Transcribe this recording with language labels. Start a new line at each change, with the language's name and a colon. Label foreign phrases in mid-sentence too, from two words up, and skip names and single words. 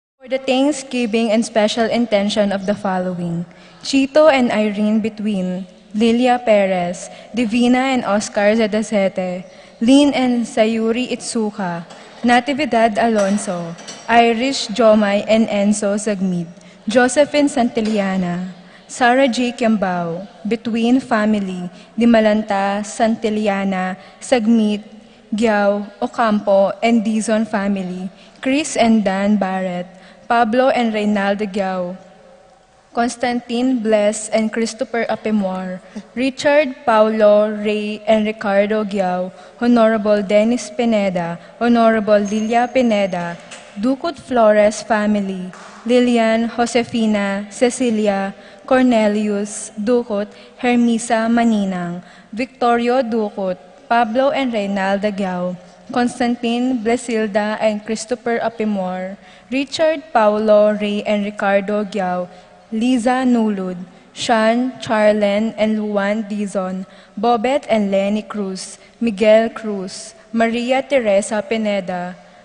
English: the thanksgiving and special intention of the following: Chito and Irene Between, Lilia Perez, Divina and Oscar Zedazete, Lynn and Sayuri Itsuka, Natividad Alonso, Irish Jomay and Enzo Zagmid, Josephine Santillana, Sarah J. Kiambao, Between Family, Dimalanta, Santillana, Sagmit, Giao, Ocampo, and Dizon Family, Chris and Dan Barrett, Pablo and Reynaldo Giao, Constantine Bless and Christopher Apemor, Richard, Paulo, Ray, and Ricardo Giao, Honorable Dennis Pineda, Honorable Lilia Pineda, Ducut Flores family, Lilian, Josefina, Cecilia, Cornelius, Ducut, Hermisa Maninang, Victorio Ducut, Pablo and Reynalda Giao, Constantine, Blesilda, and Christopher Apimor, Richard, Paulo, Ray, and Ricardo Giao, Liza Nulud, Sean, Charlen, and Luan Dizon, Bobet and Lenny Cruz, Miguel Cruz, Maria Teresa Pineda,